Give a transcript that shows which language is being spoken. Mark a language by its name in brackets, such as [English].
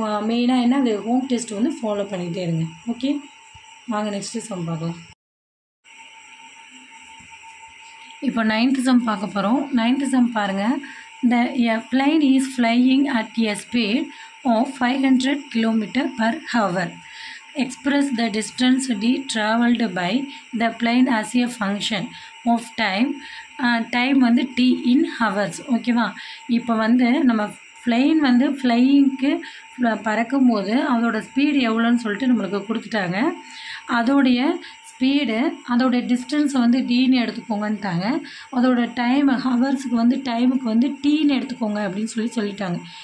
[Tamil] மெயினாக என்ன, அந்த ஹோம் டெஸ்ட் வந்து ஃபாலோ பண்ணிகிட்டே இருங்க. ஓகே, வாங்க நெக்ஸ்ட்டு சம் பார்க்கலாம். இப்போ 9th சம் பார்க்க போகிறோம். 9th சம் பாருங்கள். [English] A plane is flying at a speed of 500 km/h. Express the distance d traveled by the plane as a function of time. Time வந்து t in hours. [Tamil] ஓகேவா? இப்போ வந்து நம்ம ஃப்ளைன் வந்து ஃப்ளையிங்க்கு பறக்கும் போது அதோட ஸ்பீடு எவ்வளோன்னு சொல்லிட்டு நம்மளுக்கு கொடுத்துட்டாங்க. அதோடைய ஸ்பீடு, அதோடைய டிஸ்டன்ஸை வந்து டீன்னு எடுத்துக்கோங்கன்ட்டாங்க. அதோட டைம் ஹவர்ஸுக்கு வந்து டைமுக்கு வந்து டீன்னு எடுத்துக்கோங்க அப்படின்னு சொல்லிட்டாங்க.